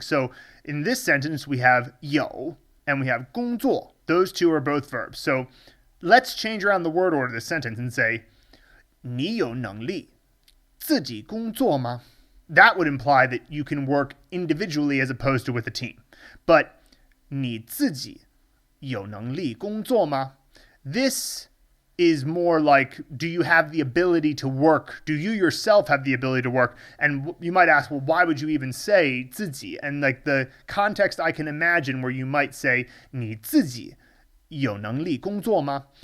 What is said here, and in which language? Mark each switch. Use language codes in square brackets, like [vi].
[en] So in this sentence, we have 有 and we have 工作. Those two are both verbs. So let's change around the word order of this sentence and say [zh] 你有能力自己工作吗? [en] That would imply that you can work individually as opposed to with a team. [zh] But 你自己有能力工作吗? [en] This is more like, do you have the ability to work? Do you yourself have the ability to work? And you might ask, well, why would you even say 自己? And like the context I can imagine where you might say 你自己有能力工作吗?